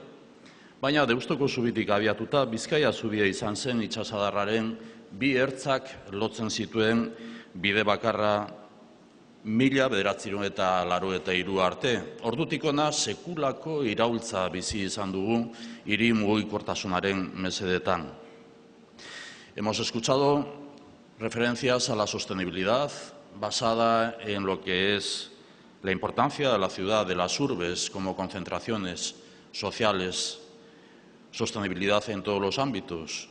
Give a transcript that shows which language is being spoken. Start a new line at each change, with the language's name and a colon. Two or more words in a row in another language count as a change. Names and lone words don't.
Basque: Baina Deustuko zubitik abiatuta Bizkaia zubia izan zen itsasadarraren 2 ertzak lotzen zituen bide bakarra 1983 arte. Ordutik hona sekulako iraultza bizi izan dugu hiri mugikortasunaren mesedetan.
Spanish: Hemos escuchado referencias a la sostenibilidad basada en lo que es la importancia de la ciudad, de las urbes como concentraciones sociales, sostenibilidad en todos los ámbitos.